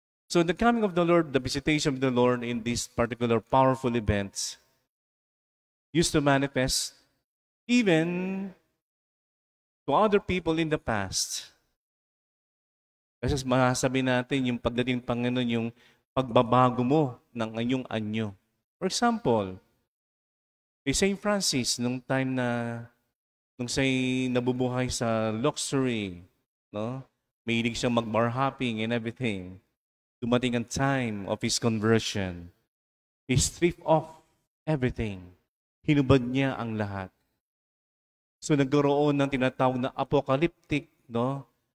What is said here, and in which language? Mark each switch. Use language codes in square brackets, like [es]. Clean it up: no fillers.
[en] So the coming of the Lord, the visitation of the Lord in these particular powerful events used to manifest even to other people in the past. [tl] Kasi masasabi natin yung pagdating ng Panginoon, yung pagbabago mo ng inyong anyo. [en] For example, [tl] kay St. Francis, nung siya'y nabubuhay sa luxury, no? Mahilig siyang mag-bar hopping [en] and everything. [tl] Dumating ang [en] time of his conversion. He stripped off everything. [tl] Hinubad niya ang lahat. So nagkaroon ng tinatawag na apocalyptic, no?